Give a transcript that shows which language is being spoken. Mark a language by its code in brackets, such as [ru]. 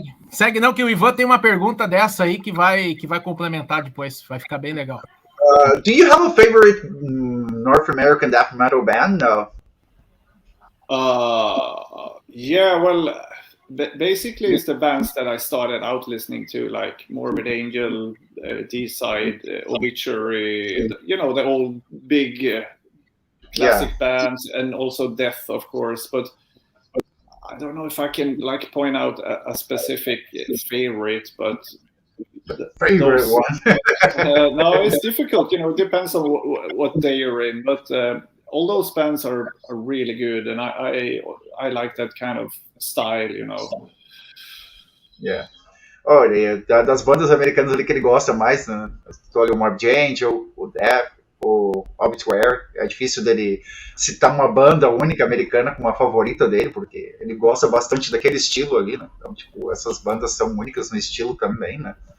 [pt] Segue, não, que o Ivan tem uma pergunta dessa aí que vai complementar depois, vai ficar bem legal. [en] Do you have a favorite North American death metal band? No. Yeah, well, basically it's the bands that I started out listening to, like Morbid Angel, D-Side, Obituary, the old big classic bands, and also Death, of course. But I don't know if I can point out a specific favorite, but favorite one. No, it's difficult. It depends on what day you're in. But all those bands are really good, and I like that kind of style. Yeah. [pt] Olha, das bandas americanas ali que ele gosta mais, né? O Morbid Angel, o Death, o Obituary. É difícil dele citar uma banda única americana como a favorita dele, porque ele gosta bastante daquele estilo ali, né? Então, tipo, essas bandas são únicas no estilo também, né?